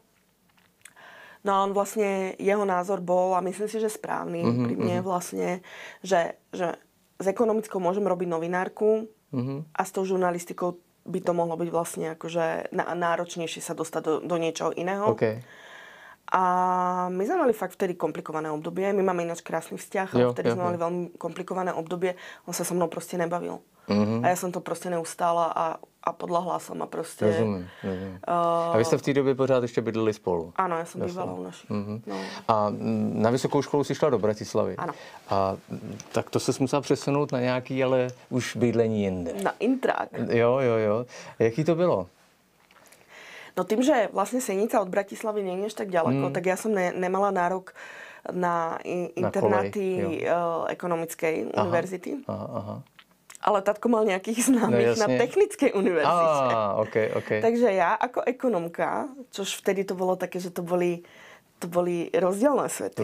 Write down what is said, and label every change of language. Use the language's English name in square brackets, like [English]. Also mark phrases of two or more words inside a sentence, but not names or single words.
[Slovak] No a on vlastne, jeho názor bol, a myslím si, že správny pri mne vlastne, že s ekonomickou môžem robiť novinárku, a s tou žurnalistikou by to mohlo byť vlastne akože náročnejšie sa dostať do niečoho iného. Okay. A my sme mali fakt vtedy komplikované obdobie. My máme ináč krásny vzťah, ale vtedy sme mali veľmi komplikované obdobie. On sa so mnou proste nebavil. A ja som to proste neustála a podľahla som a proste... [Czech] Rozumím. A vy jste v té době pořád ještě bydleli spolu? Ano, já jsem bývala u našich. No. A na vysokou školu si šla do Bratislavy? Ano. A tak to se musela přesunout na nějaký, ale už bydlení jinde. Na intrák. Jo. Jaký to bylo? [Slovak] No tým, že vlastne Senica od Bratislavy nie je až tak ďaleko, tak ja som nemala nárok na internáty ekonomickej univerzity. Aha. Ale tatko mal nejakých známych na technickej univerzite. Okay. Takže ja ako ekonomka, čož vtedy to bolo také, že to boli rozdielne svety.